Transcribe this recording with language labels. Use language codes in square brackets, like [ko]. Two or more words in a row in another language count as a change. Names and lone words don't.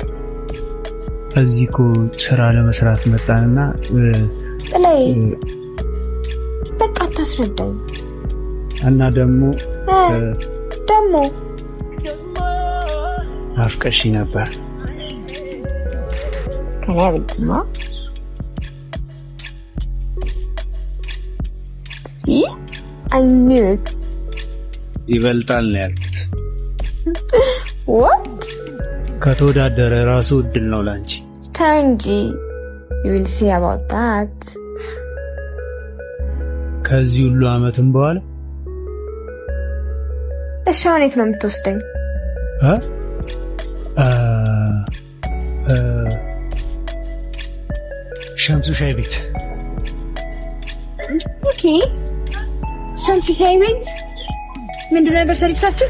[am] እዚህ እኮ ስራ ለመስራት መጣንና ጥላይ በቃ አታስረዳኝ። እና ደግሞ አፍቀሽ ነበር ከላብልማ [en] I knew it. [am] ይበልጣል ነው ያልኩት። [en] What? [am] ከተወዳደረ ራሱ እድል ነው ላንቺ። ተንጂ [en] you will see about that. [am] ከዚህ ሁሉ አመትም በኋላ እሺ አሁን የት ነው የምትወስደኝ? ሸምሱ ሻይ ቤት። ኦኬ ሸምሱ ሻይ ቤት ምንድን ነበር ሰርቪሳችሁ?